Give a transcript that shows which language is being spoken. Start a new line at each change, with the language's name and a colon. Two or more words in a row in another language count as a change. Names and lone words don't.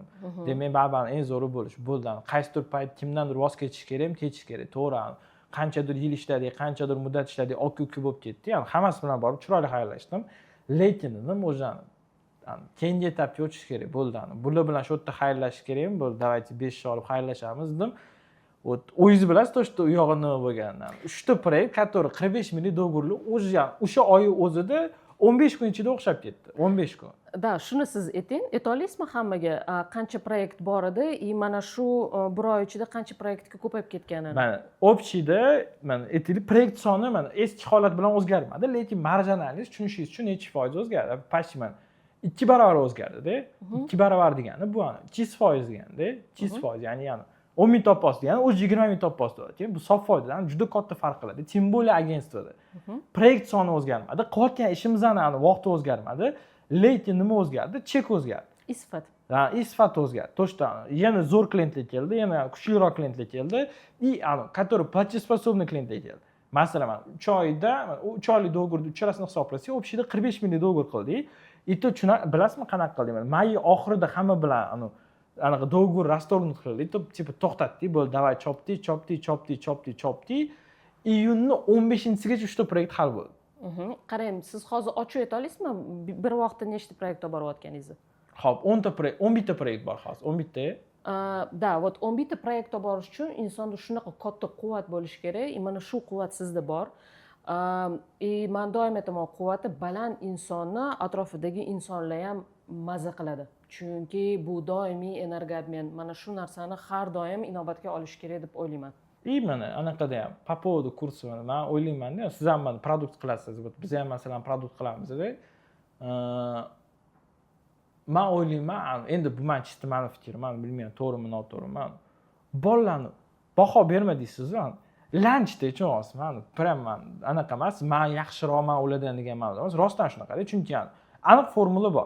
Uzbek: Demak, baribir eng zo'ri bo'lish bo'ldi. Qaysidir payt kimdandir voz kechish kerak, to'g'ri. Qanchadir yil ishladik, qanchadir muddat ishladik, oq-ko'k bo'lib ketdi. Ya'ni hammasi bilan borib chiroyli xayrlashdim. Lekin dedim, o'zani keyingi etapga o'tish kerak bo'ldi. Bular bilan shu yerda xayrlashish kerak, bo'ldi. Давайте 5 olib xayrlashamiz dedim. O'zingiz bilasiz,
Russian: то что
Uzbek: u yog'i nima bo'lganidan. 3 ta proyekt, который 45 million dollarlik o'sha oy o'zida 15 kun ichida o'xshab ketdi. 15 kun. Da, shuni siz ayting, ayta olasizmi hammaga qancha proyekt bor edi, mana shu bir oy ichida qancha proyektga ko'payib ketganini? Mana общийda mana aytaylik, proyekt soni mana eski holat bilan o'zgarmadi, lekin marjinalность tushunishingiz uchun necha foiz o'zgardi? Почти mana 2 barobar o'zgardi-da. 2 barobar degani bu 200% deganda, 200%, ya'ni 10 ming topasiz degani o'zi 20 ming topasiz deyapti. Bu sof foydadan juda katta farq qiladi.
Russian: Тем более agentствоda.
Uzbek: Proyekt soni o'zgarmadi, qilayotgan ishimizning vaqti o'zgarmadi, lekin nima o'zgardi? Chek o'zgardi. Isfat. Isfat o'zgardi.
Russian: То что
Uzbek: yana zo'r klientlar keldi, yana kuchliroq klientlar keldi,
Russian: и который платежеспособный
Uzbek: klientlar keldi. Masalan, 3 oyda, 3 oylik do'g'irni uchalasini hisoblasak, общийda 45 million dollar qildik.
Russian: И то
Uzbek: bilasizmi qanaqa qildik? May oxirida hamma bilan anaqa do'g'ir rastorni qildik, tipa to'xtatdik, bo'ldi, davay chopdik. Iyunning 15-sigacha 3 ta proyekt hal bo'ldi. Qarang, siz hozir ochib ayta olasizmi, bir vaqtda nechta proyekt olib borayotganingizni? Xo'p, 10 ta proyekt, 11 ta proyekt bor hozir, 11 ta. Da, вот 11 ta proyekt olib borish uchun insonda shunaqa katta quvvat bo'lishi kerak. Mana shu quvvat sizda bor. Men doim aytaman, quvvati baland insonni atrofidagi insonlar ham maza qiladi. Chunki bu doimiy energiya. Mana shu narsani har doim inobatga olish kerak deb o'ylayman. Mana anaqada ham
Russian: по поводу
Uzbek: kursini men o'ylayman-da, siz ham mana produkt qilasiz, biz ham masalan produkt qilamiz-da. Men o'ylayman, endi bu men chista meni fikrim, men bilmayman to'g'rimi, noto'g'rimi. Bolalarni baho berma deysiz-ku. Lanchda ichamiz, prям anaqa emas, men yaxshiroqman ulardan degan ma'noda emas, rostdan shunaqa-da, chunki aniq formula bor.